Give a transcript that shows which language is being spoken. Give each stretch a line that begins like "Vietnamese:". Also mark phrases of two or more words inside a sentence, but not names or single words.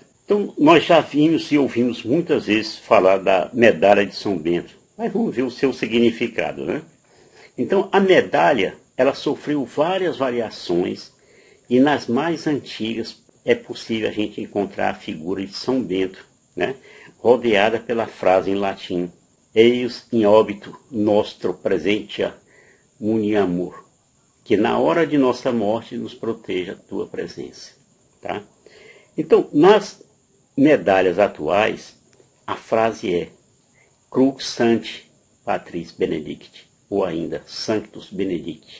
Portuguese: Então, nós já vimos e ouvimos muitas vezes falar da medalha de São Bento, mas vamos ver o seu significado, né? Então, a medalha, ela sofreu várias variações e nas mais antigas é possível a gente encontrar a figura de São Bento, né? Rodeada pela frase em latim:
Latin: Eius in óbito nostro presentia muniamur,
Portuguese: que na hora de nossa morte nos proteja a tua presença. Tá? Então, nas medalhas atuais, a frase é
Latin: Crux Sancti Patris Benedicti,
Portuguese: ou ainda
Latin: Sanctus Benedicti.